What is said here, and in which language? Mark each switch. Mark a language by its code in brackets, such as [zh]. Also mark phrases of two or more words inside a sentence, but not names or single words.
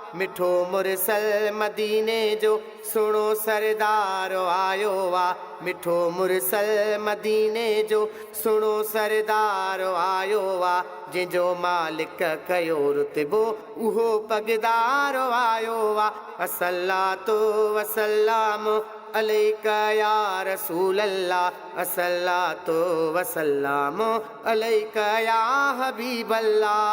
[sd] مٺو مرسل مديني جو سهڻو سردار آيو آ. مٺو مرسل مديني جو سهڻو سردار آيو آ. جنهنجو مالڪ ڪيو رتبو، اهو پگدار آيو آ. [ar] الصلاة والسلام عليك يا رسول الله، الصلاة والسلام عليك يا حبيب الله۔